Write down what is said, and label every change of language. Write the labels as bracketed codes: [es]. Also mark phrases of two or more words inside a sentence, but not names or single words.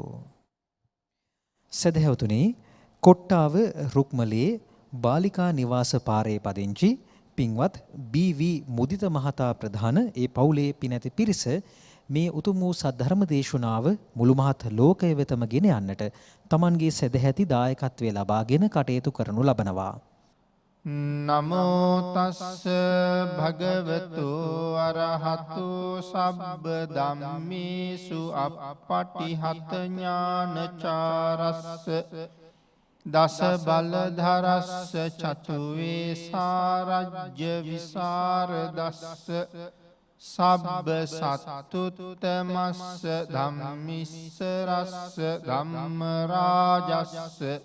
[si] සදහැවතුනි, කොට්ටාව රුක්මලේ බාලිකා නිවාස පාරේ පදිංචි පින්වත් බී.වී. මුදිත මහතා ප්‍රධාන ඒ පවුලේ පිනැති පිරිස මේ උතුම් වූ සද්ධර්ම දේශනාව මුළු මහත් ලෝකය වෙතම ගෙන යන්නට තමන්ගේ සදැහැති දායකත්වය ලබාගෙන කටයුතු කරනු ලබනවා. [pi] නමෝ තස්ස භගවතු අරහතු සබ්බ ධම්මේසු අප්පටිහත ඥානචාරස්ස දස බලධරස්ස චතුවේ සාරජ්‍ය විසරදස්ස සබ්බ සත්තුත්තමස්ස ධම්මිස්සරස්ස ධම්ම රාජස්ස